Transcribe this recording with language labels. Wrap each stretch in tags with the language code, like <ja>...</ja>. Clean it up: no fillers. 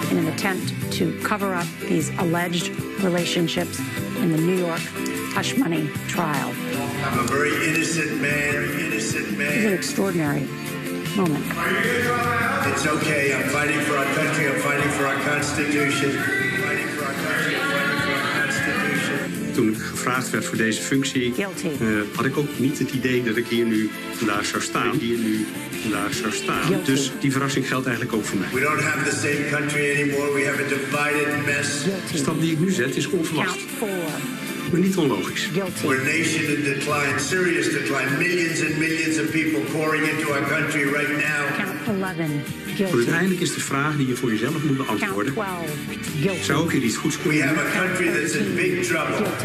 <en>In an attempt to cover up these alleged relationships in the New York hush money trial. I'm a very innocent man, innocent man. It's an extraordinary moment. It's okay, I'm fighting for our country, I'm fighting for our Constitution.</en> <nl>toen ik gevraagd werd voor deze functie, had ik ook niet het idee dat ik hier nu vandaag zou staan. Dus die verrassing geldt eigenlijk ook voor mij.</nl> <en>We don't have the same country anymore. We have a divided mess.</en> <nl>De stap die ik nu zet is onverwacht. Maar niet onlogisch.</nl> <en>We're a nation in decline, serious decline. Millions and millions of people pouring into our country right now.</en> <nl>Want uiteindelijk is de vraag die je voor jezelf moet beantwoorden. Zou ik hier iets goeds kunnen doen?</nl> <en>We have a country that's in big trouble.</en>